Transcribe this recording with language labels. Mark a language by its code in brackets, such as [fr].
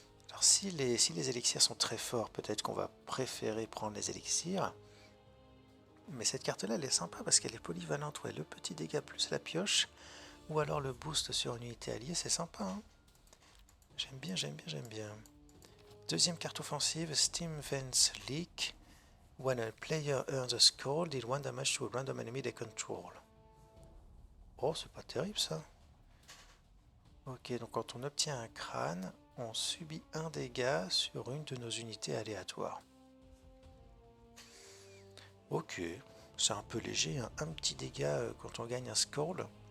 [fr] Alors si les élixirs sont très forts, peut-être qu'on va préférer prendre les élixirs. Mais cette carte-là, elle est sympa parce qu'elle est polyvalente. Ouais, le petit dégât plus la pioche. Ou alors le boost sur une unité alliée, c'est sympa. Hein, j'aime bien, j'aime bien, j'aime bien. Deuxième carte offensive, Steam Vents Leak. [en] When a player earns a score, deal 1 damage to a random enemy they control. [fr] Oh, c'est pas terrible ça. Ok, donc quand on obtient un crâne, on subit un dégât sur une de nos unités aléatoires. Ok, c'est un peu léger, hein. Un petit dégât quand on gagne un scroll.